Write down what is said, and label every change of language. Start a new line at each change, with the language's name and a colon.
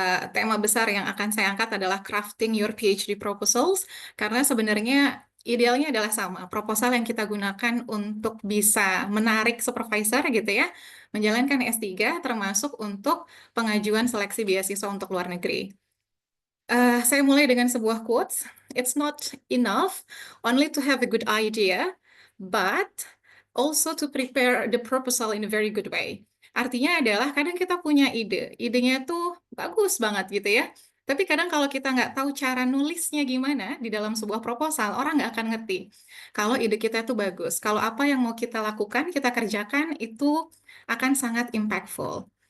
Indonesian: tema besar yang akan saya angkat adalah
English: crafting your PhD proposals,
Indonesian: karena sebenarnya idealnya adalah sama, proposal yang kita gunakan untuk bisa menarik supervisor gitu ya, menjalankan S3, termasuk untuk pengajuan seleksi beasiswa untuk luar negeri. Saya mulai dengan sebuah quotes.
English: It's not enough only to have a good idea, but also to prepare the proposal in a very good way.
Indonesian: Artinya adalah kadang kita punya ide, idenya tuh bagus banget gitu ya. Tapi kadang kalau kita nggak tahu cara nulisnya gimana di dalam sebuah proposal, orang nggak akan ngerti. Kalau ide kita tuh bagus, kalau apa yang mau kita lakukan, kita kerjakan, itu akan sangat impactful.